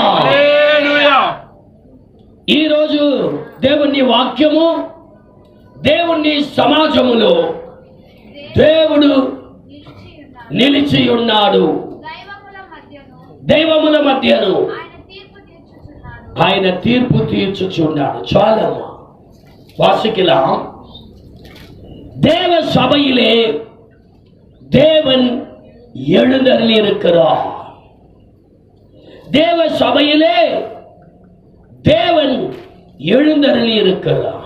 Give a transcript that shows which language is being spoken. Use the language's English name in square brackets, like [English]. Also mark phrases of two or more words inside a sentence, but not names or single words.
[Telugu] ఈరోజు దేవుని వాక్యము, దేవుని సమాజములో దేవుడు నిలిచి ఉన్నాడు. దైవముల మధ్యను ఆయన తీర్పు తీర్చుచున్నాడు. [Tamil] చాలమ్మా வாசிக்கலாம். தேவ சபையிலே தேவன் எழுந்தருளி இருக்கிறார். தேவ சபையிலே தேவன் எழுந்தருளி இருக்கிறார்.